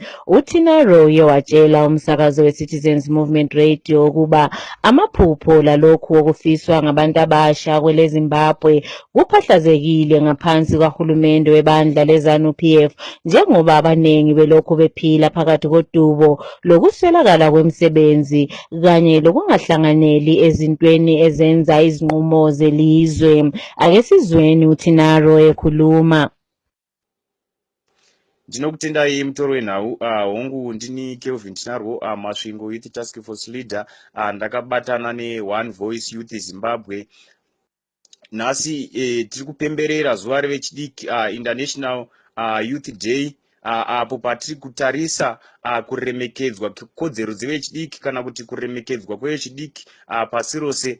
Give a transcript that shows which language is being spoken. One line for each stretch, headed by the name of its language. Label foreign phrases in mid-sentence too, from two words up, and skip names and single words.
North Ndebele: UTinaro uye watshela umsakazo we-Citizens Movement Radio ukuba amaphupho lalokhu okufiswa ngabantu abasha kweleZimbabwe kuphahlazekile ngaphansi kahulumende webandla leZANU-PF njengoba abanengi belokhu bephila phakathi kodubo lokuswelakala kwemisebenzi kanye lokungahlanganeli ezintweni ezenza izinqumo zelizwe. Ake sizweni uTinaro ekhuluma.
Shona: Ndinokutendai mutoro wenhau hongu ndini Kelvin Tinaro Masvingo
English: Youth Task Force Leader
Shona: ndakabatana ne-One Voice Youth Zimbabwe. Nhasi tiri kupemberera zuva revechidiki International Youth Day apo patiri kutarisa kuremekedzwa kodzero dzevechidiki kana kuti kuremekedzwa kwevechidiki pasi rose.